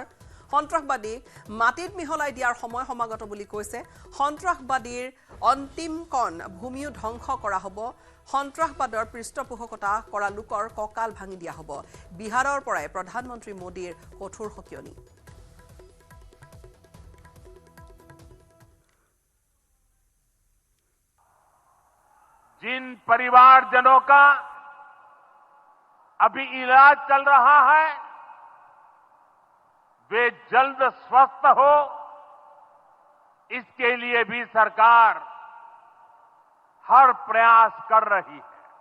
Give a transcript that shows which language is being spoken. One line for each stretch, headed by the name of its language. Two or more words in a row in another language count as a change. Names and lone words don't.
Assamese: সন্ত্ৰাসবাদীক মাটিত মিহলাই দিয়াৰ সময় সমাগত বুলি কৈছে। সন্ত্ৰাসবাদীৰ অন্তিম কণ ভূমিও ধ্বংস কৰা হ'ব। সন্ত্ৰাসবাদৰ পৃষ্ঠপোষকতা কৰা লোকৰ কঁকাল ভাঙি দিয়া হ'ব। বিহাৰৰ পৰাই প্ৰধানমন্ত্ৰী মোদীৰ কঠোৰ সকিয়নি।
Hindi: जिन परिवारजनों का अभी इलाज चल रहा है वे जल्द स्वस्थ हो, इसके लिए भी सरकार हर प्रयास कर रही है।